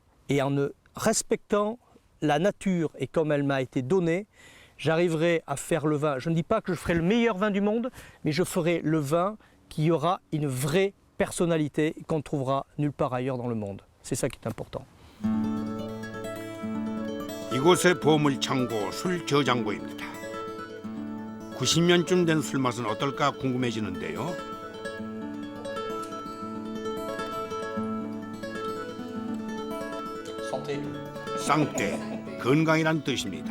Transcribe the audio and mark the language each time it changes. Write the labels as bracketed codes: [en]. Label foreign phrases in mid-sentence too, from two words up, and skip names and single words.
[fr] Et en respectant la nature et comme elle m'a été donnée, j'arriverai à faire le vin. Je ne dis pas que je ferai le meilleur vin du monde, mais je ferai le vin qui aura une vraie personnalité qu'on ne trouvera nulle part ailleurs dans le monde. C'est ça qui est important. [ko] 이곳의 보물 창고 술 저장고입니다. 90년쯤 된 술 맛은 어떨까 궁금해지는데요. 쌍떼, 건강이란 뜻입니다.